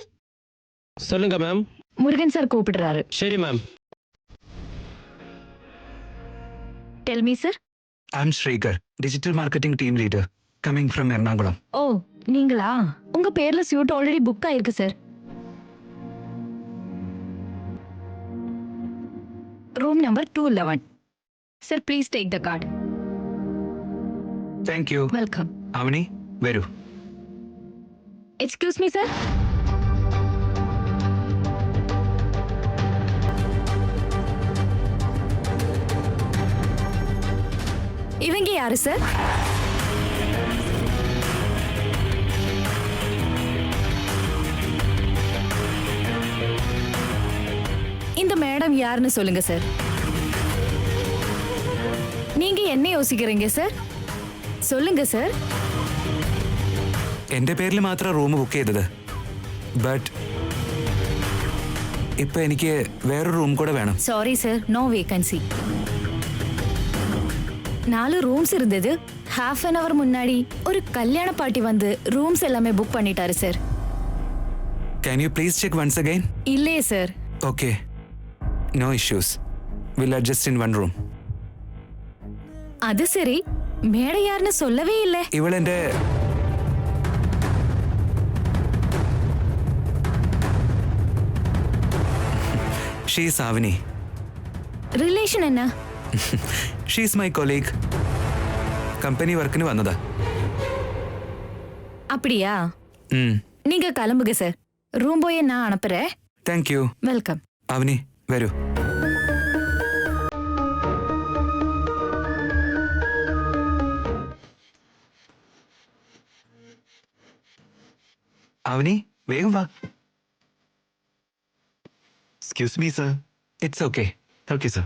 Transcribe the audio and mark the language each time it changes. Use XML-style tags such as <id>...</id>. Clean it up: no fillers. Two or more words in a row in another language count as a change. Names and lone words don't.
<ta>சொல்லுங்க மேம். முருகன் சார் கூப்பிடுறாரு. சரி மேம்.</ta> <en>Tell me sir. I'm Srikar, digital marketing team leader, coming from Ernakulam.</en> <ta>ஓ, நீங்களா? உங்க பேர்ல</ta> <en>suite already book</en> <ta>ஆயிருக்கு சார்.</ta> <en>room number</en> <ta>211.</ta> <en>Sir, please take the card. Thank you. Welcome.</en> <ml>Avani, വരൂ.</ml> <en>Excuse me sir.</en> <ta>இவங்க யாரு சார்? இந்த மேடம் யாருன்னு சொல்லுங்க சார். நீங்க என்ன யோசிக்கிறீங்க சார்? சொல்லுங்க சார்.</ta> <ml>എൻ്റെ പേരിൽ മാത്രം</ml> <en>room book</en> <ml>ചെയ്തത്. ബട്ട് ഇപ്പൊ എനിക്ക് വേറൊരു റൂം കൂടെ വേണം.</ml> <en>sorry sir, no vacancy.</en> <ta>4 ரூம்ஸ் இருந்தது.</ta> <en>half an hour</en> <ta>முன்னாடி ஒரு கல்யாண பார்ட்டி வந்து ரூம்ஸ் எல்லாமே புக் பண்ணிட்டாரு சார்.</ta> <en>Can you please check once again?</en> <ta>இல்லையே சார்.</ta> <en>Okay. No issues. We'll adjust in one room.</en> <ta>அது சரி, மேடம் யாருன்னு சொல்லவே இல்லை.</ta> <ml>ഇവളെന്റെ ഷീസ് ആവനി.</ml> <ta>ரிலேஷன் என்ன?</ta> <en>She's my colleague. Company work</en> <ml>വന്നതാ.</ml> <ta>அப்படியா? நீங்க ம் கிளம்புங்க சார். ரூம் போய் நான் அனுப்புறேன்.</ta> <en>Thank you.</en> <ta>வெல்கம்.</ta> <ml>അവനി വരൂ. അവനി വേഗം വാ.</ml> <en>Excuse me, sir. It's okay. Okay, sir.</en>